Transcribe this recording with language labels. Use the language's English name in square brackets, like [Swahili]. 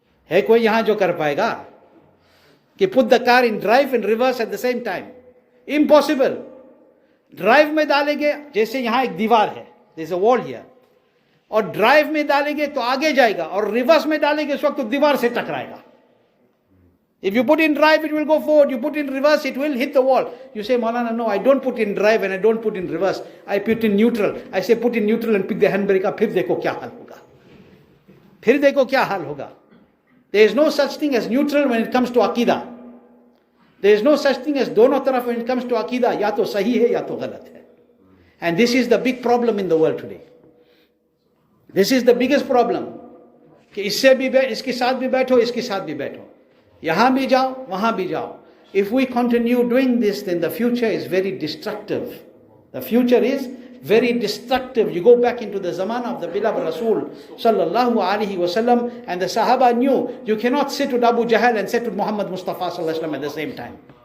[Hindi] है कोई यहां जो कर पाएगा कि [English] Put the car in drive and reverse at the same time? Impossible. [Hindi] Drive में डालेंगे, जैसे यहां एक दीवार है, [English] there is a wall here, [Hindi] और ड्राइव में डालेंगे तो आगे जाएगा, और रिवर्स में डालेंगे उस वक्त तो दीवार से टकराएगा. [English] If you put in drive, it will go forward. You put in reverse, it will hit the wall. You say, Maulana, no, I don't put in drive and I don't put in reverse. I put in neutral. I say, put in neutral and pick the handbrake up. [Hindi] फिर देखो क्या हाल होगा. फिर देखो क्या हाल होगा. [English] There is no such thing as neutral when it comes to aqidah. There is no such thing as [Hindi] दोनों तरफ [English] when it comes to aqidah. [Hindi] या तो सही है या तो गलत है. [English] And this is the big problem in the world today. This is the biggest problem. [Hindi] कि इससे भी इसके साथ भी बैठो, इसके साथ भी बैठो. यहाँ भी जाओ, वहाँ भी जाओ. [English] If we continue doing this, then the future is very destructive. The future is very destructive. You go back into the zamana of the beloved Rasul sallallahu alaihi wasallam, and the Sahaba knew you cannot sit with Abu Jahl and sit with Muhammad Mustafa sallallahu alaihi wasallam at the same time.